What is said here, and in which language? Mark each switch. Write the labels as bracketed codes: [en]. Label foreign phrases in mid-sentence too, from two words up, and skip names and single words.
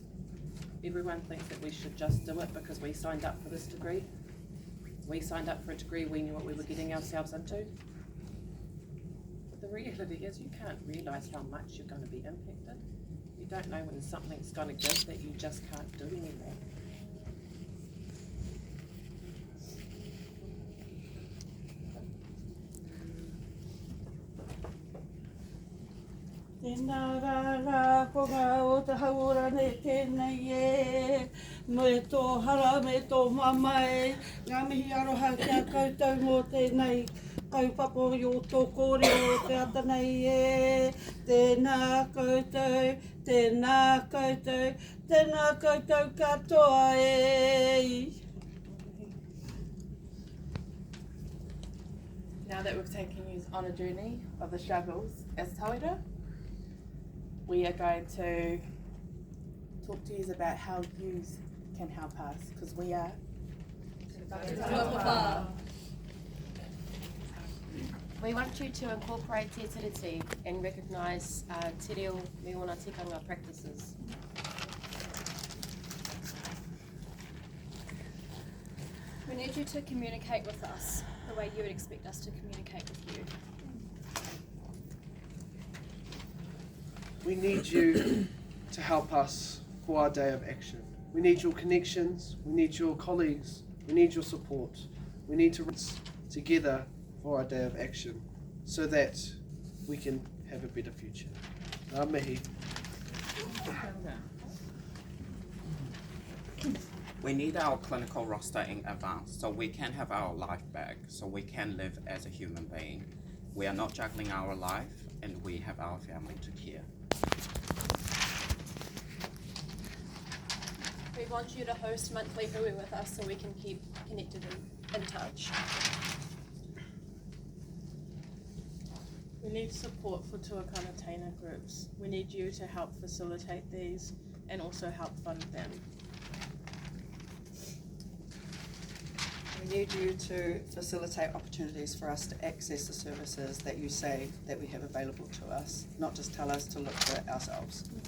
[en] Everyone thinks that we should just do it because we signed up for this degree. We signed up for a degree, we knew what we were getting ourselves into. But the reality is you can't realise how much you're going to be impacted. You don't know when something's going to give that you just can't do anymore. [mi] Tēnā rā ko ngā o te hauora ne tēnei e, me tō hara, me tō mamai, ngā mihi aroha kia koutou mō tēnei kaupapa i o tō kōrero o te atanei e. Tēnā koutou, tēnā koutou, tēnā koutou katoa e. [en] Now that we've taken you on a journey of the struggles as tauira, we are going to talk to you about how you can help us, because we are We want you to incorporate Te Tiriti and recognise [mi] Te Reo Me Ona Tikanga [en] practices. We need you to communicate with us the way you would expect us to communicate with you. We need you to help us for our day of action. We need your connections, we need your colleagues, we need your support. We need to work together for our day of action so that we can have a better future. [mi] Ngā mihi. [en] We need our clinical roster in advance so we can have our life back, so we can live as a human being. We are not juggling our life and we have our family to care. We want you to host monthly hui with us so we can keep connected and in touch. We need support for [mi] tuakana taina [en] groups. We need you to help facilitate these and also help fund them. We need you to facilitate opportunities for us to access the services that you say that we have available to us, not just tell us to look for it ourselves.